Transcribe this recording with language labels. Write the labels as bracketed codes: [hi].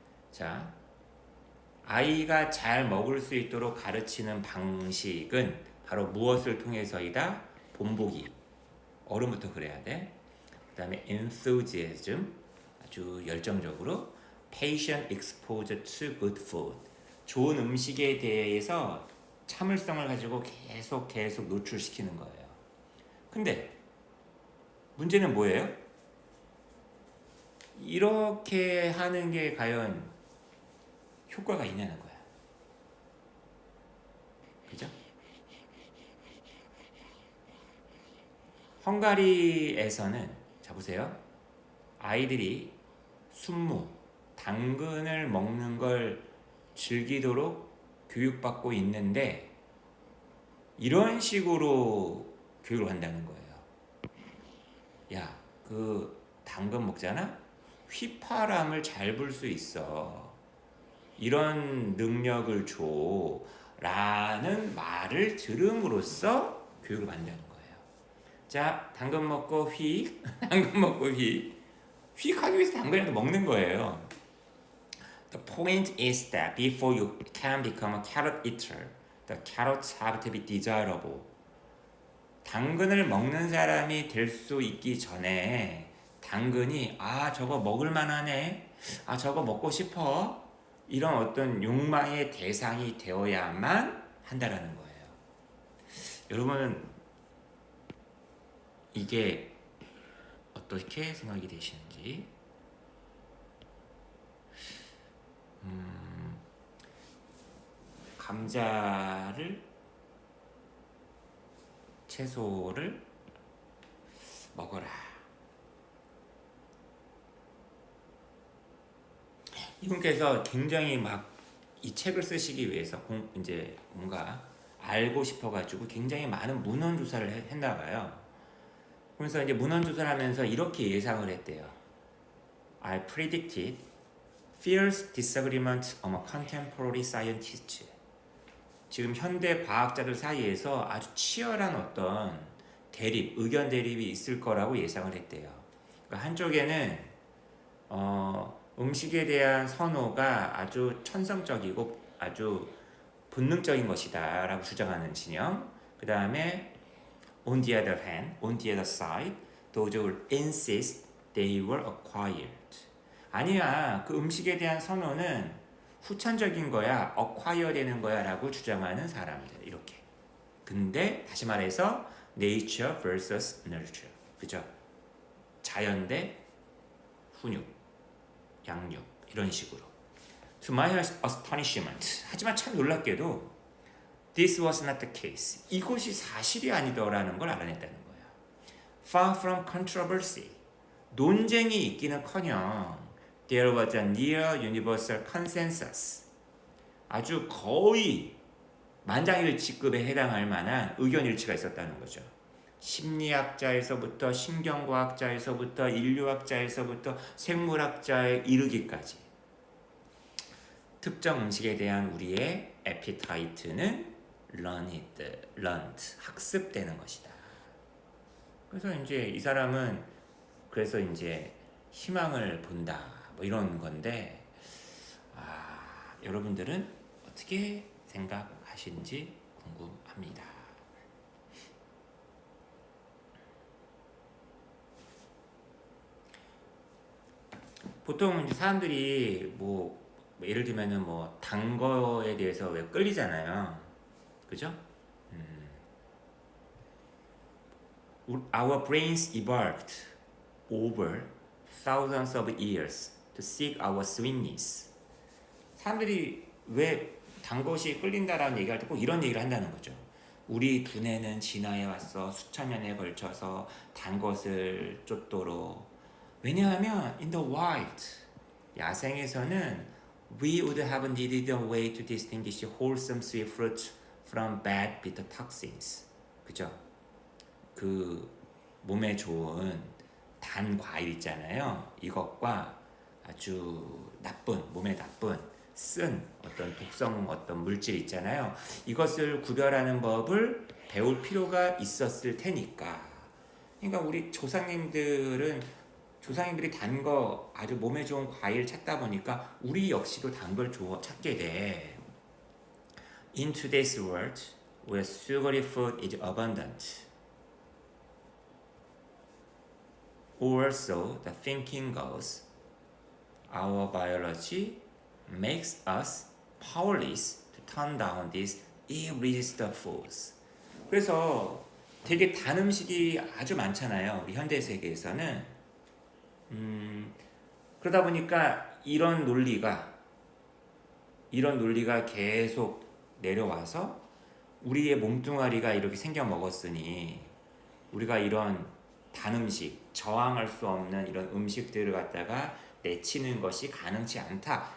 [ko] 자, 아이가 잘 먹을 수 있도록 가르치는 방식은 바로 무엇을 통해서이다? 본보기. 어른부터 그래야 돼. 그 다음에 enthusiasm, 아주 열정적으로. [en] patient exposure to good food. [ko] 좋은 음식에 대해서 참을성을 가지고 계속 노출시키는 거예요. 근데 문제는 뭐예요? 이렇게 하는 게 과연 효과가 있냐는 거야. 그죠? 헝가리에서는 자 보세요. 아이들이 순무, 당근을 먹는 걸 즐기도록 교육받고 있는데 이런 식으로 교육을 한다는 거예요. 야, 그 당근 먹잖아? 휘파람을 잘 불 수 있어. 이런 능력을 줘. 라는 말을 들음으로써 교육을 받는다는 거예요. 자, 당근 먹고 휙, 당근 먹고 휙. 휙 하기 위해서 당근이라도 먹는 거예요. [en] The point is that before you can become a carrot eater, the carrots have to be desirable. [ko] 당근을 먹는 사람이 될 수 있기 전에 당근이 저거 먹을 만하네. 저거 먹고 싶어. 이런 어떤 욕망의 대상이 되어야만 한다라는 거예요. 여러분은 이게 어떻게 생각이 되시는지? 감자를 채소를 먹어라. 이분께서 굉장히 막 이 책을 쓰시기 위해서 이제 뭔가 알고 싶어가지고 굉장히 많은 문헌 조사를 했나 봐요. 그래서 이제 문헌 조사를 하면서 이렇게 예상을 했대요. [en] I predicted fierce disagreement among contemporary scientists. [ko] 지금 현대 과학자들 사이에서 아주 치열한 어떤 의견 대립이 있을 거라고 예상을 했대요. 그러니까 한쪽에는 음식에 대한 선호가 아주 천성적이고 아주 본능적인 것이다 라고 주장하는 진영. 그 다음에 [en] on the other side, those who insist they were acquired. [ko] 아니야, 그 음식에 대한 선호는 후천적인 거야, acquire 되는 거야 라고 주장하는 사람들. 이렇게. 근데 다시 말해서 [en] nature vs nurture. [ko] 그죠? 자연 대 훈육. 양육 이런 식으로. [en] To my astonishment. [ko] 하지만 참 놀랍게도 [en] this was not the case. [ko] 이것이 사실이 아니더라는 걸 알아냈다는 거예요. [en] Far from controversy. [ko] 논쟁이 있기는커녕 [en] there was a near universal consensus. [ko] 아주 거의 만장일치급에 해당할 만한 의견 일치가 있었다는 거죠. 심리학자에서부터 신경과학자에서부터 인류학자에서부터 생물학자에 이르기까지 특정 음식에 대한 우리의 에피타이트는 learned, 학습되는 것이다. 그래서 이제 이 사람은 그래서 이제 희망을 본다 뭐 이런 건데 여러분들은 어떻게 생각하시는지 궁금합니다. 보통 이제 사람들이 뭐 뭐 예를 들면은 뭐 단 거에 대해서 왜 끌리잖아요. 그죠? [en] Our brains evolved over thousands of years to seek our sweetness. [ko] 사람들이 왜 단 것이 끌린다라는 얘기할 때 꼭 이런 얘기를 한다는 거죠. 우리 두뇌는 진화해 왔어. 수천 년에 걸쳐서 단 것을 쫓도록. 왜냐하면 [en] in the wild, [ko] 야생에서는 [en] we would have needed a way to distinguish wholesome sweet fruit from bad bitter toxins. [ko] 그죠? 그 몸에 좋은 단 과일 있잖아요. 이것과 아주 나쁜, 몸에 나쁜 쓴 어떤 독성 어떤 물질 있잖아요. 이것을 구별하는 법을 배울 필요가 있었을 테니까. 그러니까 우리 조상님들이 단 거 아주 몸에 좋은 과일 찾다 보니까 우리 역시도 단 걸 찾게 돼. [en] In today's world, where sugary food is abundant, or so the thinking goes, our biology makes us powerless to turn down these irresistible foods. [ko] 그래서 되게 단 음식이 아주 많잖아요. 우리 현대 세계에서는. 그러다 보니까 이런 논리가 계속 내려와서 우리의 몸뚱아리가 이렇게 생겨 먹었으니 우리가 이런 단 음식, 저항할 수 없는 이런 음식들을 갖다가 내치는 것이 가능치 않다.